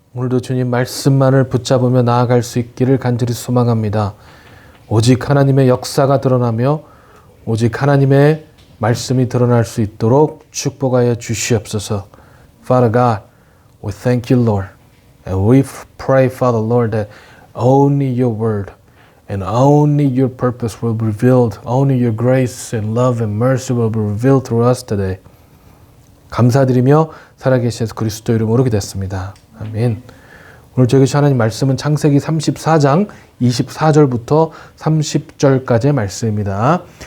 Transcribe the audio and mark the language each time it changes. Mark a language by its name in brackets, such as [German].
[Korean] 오늘도 주님 말씀만을 붙잡으며 나아갈 수 있기를 간절히 소망합니다. 오직 하나님의 역사가 드러나며 오직 하나님의 말씀이 드러날 수 있도록 축복하여 주시옵소서. [English] Father God, we thank you, Lord. And we pray, Father, Lord, that only your word and only your purpose will be revealed. Only your grace and love and mercy will be revealed through us today. [Korean] 감사드리며 살아계신 예수 그리스도 이름으로 기도했습니다. 아멘. 오늘 저희 하나님 말씀은 창세기 34장 24절부터 30절까지의 말씀입니다.